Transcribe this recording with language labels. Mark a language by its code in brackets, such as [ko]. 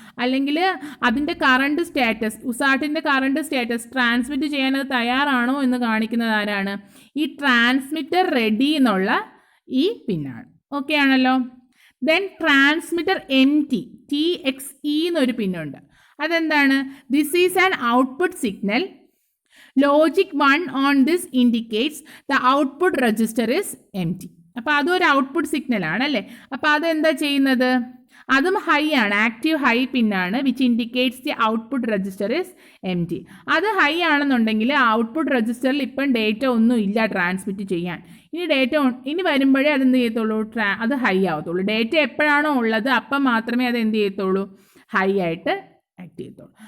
[ml] അല്ലെങ്കിൽ അതിൻ്റെ current status, USARTൻ്റെ current status transmit ചെയ്യാൻ അത് തയ്യാറാണോ എന്ന് കാണിക്കുന്നത് ആരാണ്, ഈ ട്രാൻസ്മിറ്റർ റെഡി എന്നുള്ള ഈ പിന്നാണ്. ഓക്കെ ആണല്ലോ. ദെൻ ട്രാൻസ്മിറ്റർ empty, TXE എന്നൊരു പിന്നുണ്ട്. അതെന്താണ്, [en] This is an output signal. Logic 1 on this indicates the output register is empty. [ml] അപ്പോൾ അതൊരു ഔട്ട്പുട്ട് സിഗ്നലാണ് അല്ലേ. അപ്പോൾ അതെന്താ ചെയ്യുന്നത്, അതും ഹൈ ആണ്, ആക്റ്റീവ് ഹൈ പിന്നാണ്, [en] Which indicates the output register is empty. [ml] അത് ഹൈ ആണെന്നുണ്ടെങ്കിൽ ഔട്ട്പുട്ട് രജിസ്റ്ററിൽ ഇപ്പം ഡേറ്റ ഒന്നും ഇല്ല ട്രാൻസ്മിറ്റ് ചെയ്യാൻ. ഇനി വരുമ്പോഴേ അത് എന്ത് ചെയ്യത്തുള്ളൂ, അത് ഹൈ ആവത്തുള്ളൂ. ഡേറ്റ എപ്പോഴാണോ ഉള്ളത് അപ്പം മാത്രമേ അത് എന്ത് ചെയ്യത്തുള്ളൂ, ഹൈ ആയിട്ട് ആക്ട് ചെയ്യത്തുള്ളൂ.